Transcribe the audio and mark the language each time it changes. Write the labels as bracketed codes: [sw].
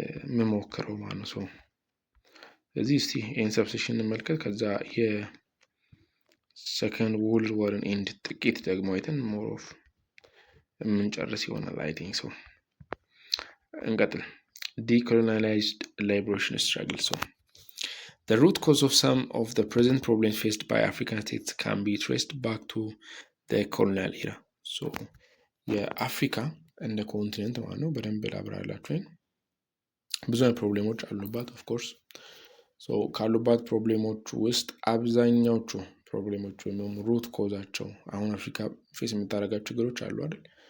[am] የምሞክረው ማለት ነው። ስለዚህ እስቲ ይህን ሰብሴክሽን እንመልከት። ከዛ የሰከንድ ወርልድ ዋርን ኤንድ ጥቂት ደግሞ አይተን ሞር ኦፍ የምንጨርስ ይሆናል አይ ቲንክ ሶ። እንቀጥል። [en] Decolonialized liberation struggle. So the root cause of some of the present problems faced by African states can be traced back to the colonial era. [am] So የአፍሪካ እንደ ኮንቲኔንት ማለት ነው በደንብ ላብራራላችሁ። ብዙ አይነት ፕሮብሌሞች አሉባት ኦፍኮርስ። ካሉባት ፕሮብሌሞች ውስጥ አብዛኛዎቹ ፕሮብሌሞች ወይም ሩት ኮዛቸው አሁን አፍሪካ ፌስ የምታደርጋቸው ችግሮች አሉ አይደል?